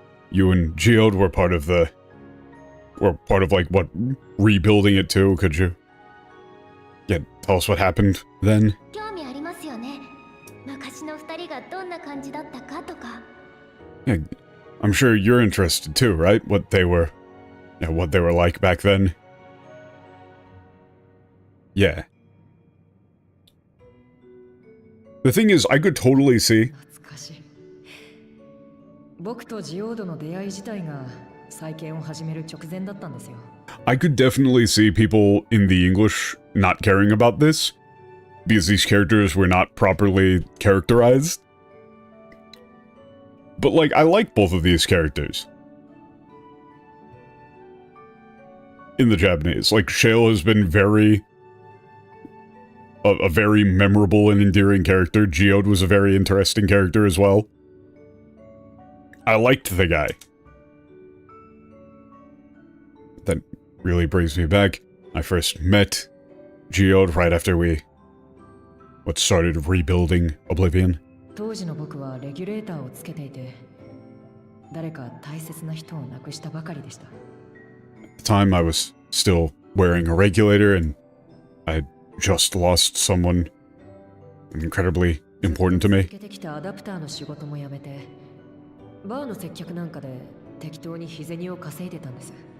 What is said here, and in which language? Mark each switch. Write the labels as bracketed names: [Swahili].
[English] You and Geode were part of like, what, rebuilding it too, could you? Yeah, tell us what happened then. [Japanese] 興味ありますよね。昔の二人がどんな感じだったかとか。 [English] Yeah, I'm sure you're interested too, right? What they were like back then. Yeah. The thing is, I could totally see. [Japanese] 懐かしい。僕とジオードの出会い自体が再建を始める直前だったんですよ。 [English] I could definitely see people in the English not caring about this, because these characters were not properly characterized. But, like, I like both of these characters. In the Japanese. Like, Shale has been a very memorable and endearing character. Geode was a very interesting character as well. I liked the guy. That really brings me back. I first met Geode right after we started rebuilding Oblivion. [Japanese] 当時の僕はレギュレーターをつけていて、誰か大切な人を亡くしたばかりでした。 [English] At the time, I was still wearing a regulator, and I had just lost someone incredibly important to me. [Japanese] 続けてきたアダプターの仕事も辞めて、バーの接客なんかで適当に日銭を稼いでたんです。